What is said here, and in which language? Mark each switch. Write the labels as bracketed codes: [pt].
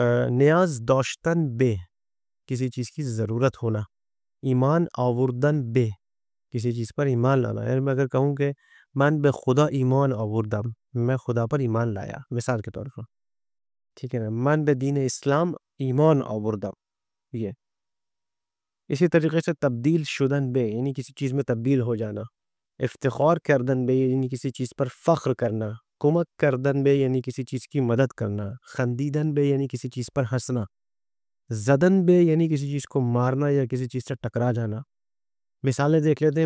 [ur] نیاز داشتن بے کسی چیز کی ضرورت ہونا. ایمان آوردن بے کسی چیز پر ایمان لانا. یعنی میں اگر کہوں کہ [fa] من به خدا ایمان آوردم، [ur] میں خدا پر ایمان لایا مثال کے طور پر. ٹھیک ہے نا. [fa] من به دین اسلام ایمان آوردم. [ur] یہ اسی طریقے سے تبدیل شدن بے یعنی کسی چیز میں تبدیل ہو جانا. افتخار کردن بے یعنی کسی چیز پر فخر کرنا. کمک کردن بے یعنی کسی چیز کی مدد کرنا. خندیدن بے یعنی کسی چیز پر ہنسنا. زدن بے یعنی کسی چیز کو مارنا یا کسی چیز سے ٹکرا جانا. مثالیں دیکھ لیتے ہیں.